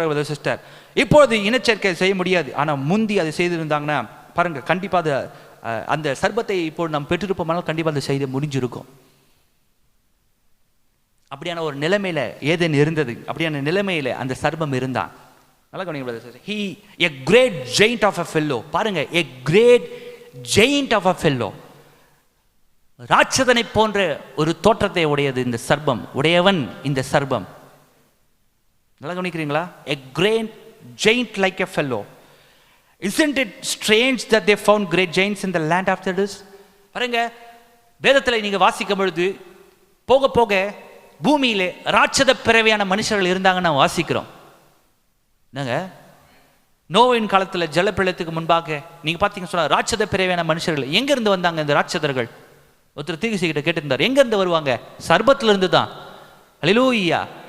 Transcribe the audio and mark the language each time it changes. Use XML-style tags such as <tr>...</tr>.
<ta>Sister, இப்போது இனச்சேர்க்கை செய்ய முடியாது, ஆனா முந்தி அதை செய்திருந்தாங்கன்னா பாருங்க, கண்டிப்பா அந்த சர்ப்பத்தை இப்போ நாம் பெற்றிருப்போம்னாலும் கண்டிப்பா அதை செய்து முடிஞ்சிருக்கும். அப்படியான ஒரு நிலைமையில ஏதேன் இருந்தது. அப்படியான நிலைமையில அந்த சர்ப்பம் இருந்தான். நல்லா கவனிங்க.</ta> <en>he a great giant of a fellow. பாருங்க, a great giant of a fellow.</en> <ta>ராட்சதனை போன்ற ஒரு தோற்றத்தை உடையது இந்த சர்ப்பம், உடையவன் இந்த சர்ப்பம். நல்லா கவனிக்கிறீங்களா?</ta> <en>a great giant like a fellow. Isn't it strange that they found great giants in the land after this?</en> <ta>பாருங்க, வேதத்தில் நீங்க வாசிக்கும் பொழுது போக போக பூமியிலே ராட்சத பிறவியான மனுஷர்கள் இருந்தாங்கன்னு நான் வாசிக்கிறோம். என்னங்க, நோவின் காலத்தில் ஜலப்பிரளயத்துக்கு முன்பாக நீங்க பார்த்தீங்கன்னு சொன்னா ராட்சத பிறவியான மனுஷர்கள் எங்க இருந்து வந்தாங்க? இந்த ராட்சதர்கள் ஒருத்தர் தீர்க்கதரிசிகிட்ட கேட்டிருந்தார், எங்க இருந்து வருவாங்க? சர்பத்துல இருந்து தான். அல்லேலூயா.</ta>